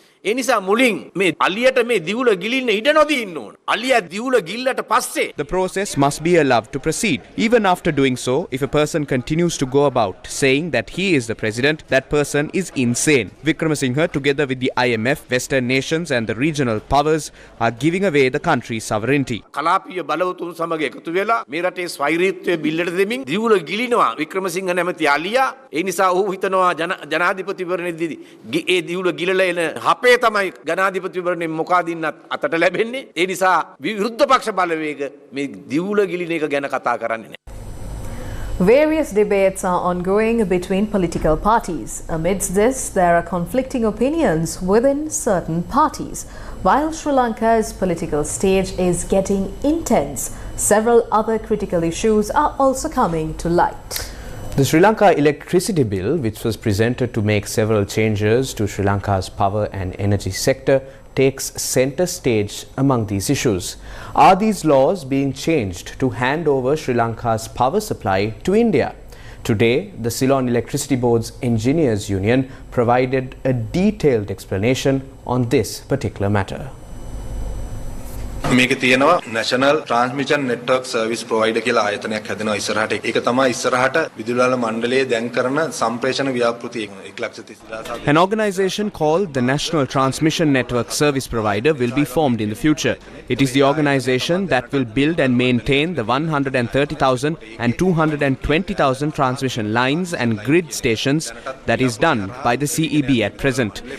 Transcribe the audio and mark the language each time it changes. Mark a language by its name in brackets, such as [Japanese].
[Sinhala] ඒ නිසා මුලින් මේ අලියට මේ දිවුල ගිලින්න ඉඩ නොදී ඉන්න ඕන. අලියා දිවුල ගිල්ලට පස්සේ [English] The process must be allowed to proceed. Even after doing so, if a person continues to go about saying that he is the president, that person is insane. Wickremesinghe, together with the IMF, Western nations and the regional powers, are giving away the country's sovereignty. [Sinhala] කලාපීය බලවතුන් සමග එකතු වෙලා මේ රටේ ස්වෛරීත්වය බිල්ලට දෙමින් දිවුල ගිලිනවා වික්‍රමසිංහ නැමැති අලියා. ඒ නිසා ඔහු හිතනවා ජනාධිපතිවරණයේදී ඒ දිවුල ගිලලා එන හපේ තමයි ජනාධිපතිවරණයෙන් මොකාදින්නත් අතට ලැබෙන්නේ. ඒ නිසා විරුද්ධ පක්ෂ බලවේග මේ දිවුල ගිලින එක ගැන කතා කරන්නේ නැහැ. [English] Various debates are ongoing between political parties. Amidst this, there are conflicting opinions within certain parties. While Sri Lanka's political stage is getting intense, several other critical issues are also coming to light. The Sri Lanka electricity bill, which was presented to make several changes to Sri Lanka's power and energy sector, takes centre stage among these issues. Are these laws being changed to hand over Sri Lanka's power supply to India? Today, the Ceylon Electricity Board's Engineers Union provided a detailed explanation on this particular matter. [Sinhala] මේකේ තියෙනවා National Transmission Network Service Provider කියලා ආයතනයක් හැදෙනවා ඉස්සරහට. ඒක තමයි ඉස්සරහට විදුලි වල මණ්ඩලයේ දැන් කරන සම්ප්‍රේෂණ ව්‍යාපෘති 1,30,000. [English] An organization called the National Transmission Network Service Provider will be formed in the future. It is the organization that will build and maintain the 130,000 and 220,000 transmission lines and grid stations that is done by the CEB at present.